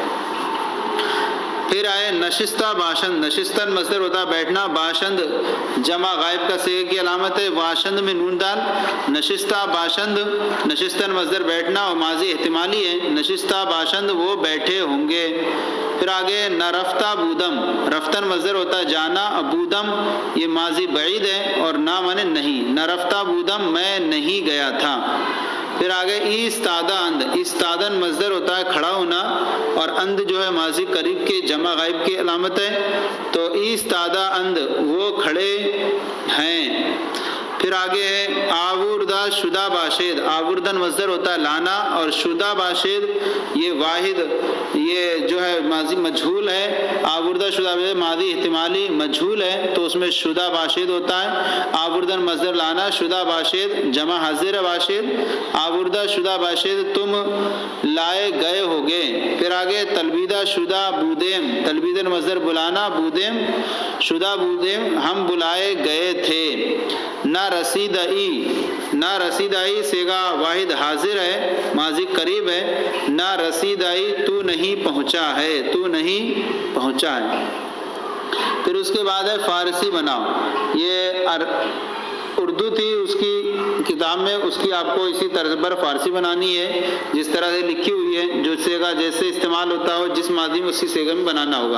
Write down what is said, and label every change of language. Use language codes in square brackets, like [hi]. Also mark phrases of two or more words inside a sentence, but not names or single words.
[ur] پھر آئے [fa] نشستہ باشند، [ur] نشستن مصدر ہوتا ہے بیٹھنا، باشند جمع غائب کا صیغے کی علامت ہے، باشند میں نون دال، [fa] نشستہ باشند، [ur] نشستن مصدر بیٹھنا اور ماضی احتمالی ہے، [fa] نشستہ باشند [ur] وہ بیٹھے ہوں گے۔ پھر آگے [fa] نرفتہ بودم، [ur] رفتن مصدر ہوتا ہے جانا، اور بودم یہ ماضی بعید ہے اور نہ مانے نہیں، [fa] نرفتہ بودم [ur] میں نہیں گیا تھا۔ پھر آگے [fa] ایستادہ اند، [ur] ایستادن مصدر ہوتا ہے کھڑا ہونا، اور اند جو ہے ماضی قریب کے جمع غائب کی علامت ہے، تو [fa] ایستادہ اند [ur] وہ کھڑے ہیں۔ پھر آگے ہے [fa] آوردہ شدہ باشد، [ur] آوردن مصدر ہوتا ہے لانا، اور [fa] شدہ باشد [ur] یہ واحد یہ جو ہے ماضی مجھول ہے، [fa] آوردہ شدہ باشد [ur] ماضی احتمالی مجھول ہے، تو اس میں [fa] شدہ باشد [ur] ہوتا ہے، آوردن مصدر لانا، [fa] شدہ باشد [ur] جمع حاضر باشد، [fa] آوردہ شدہ باشد [ur] تم لائے گئے ہوگے۔ پھر آگے [fa] تلبیدہ شدہ بودیم، [ur] تلبیدن مصدر بلانا، [fa] بودیم شدہ بودیم [ur] ہم بلائے گئے تھے۔ [fa] نہ رسیدئی، نہ رسیدئی [ur] صیغہ واحد حاضر ہے، ماضی قریب ہے، [fa] نہ رسیدئی [ur] تو نہیں پہنچا ہے، تو نہیں پہنچا ہے۔ پھر اس کے بعد ہے فارسی بناؤ، یہ اردو تھی اس کی کتاب میں، اس کی آپ کو اسی طرز پر فارسی بنانی ہے جس طرح سے لکھی ہوئی ہے، جو صیغہ جیسے استعمال ہوتا ہو جس ماضی میں اسی صیغے میں بنانا ہوگا۔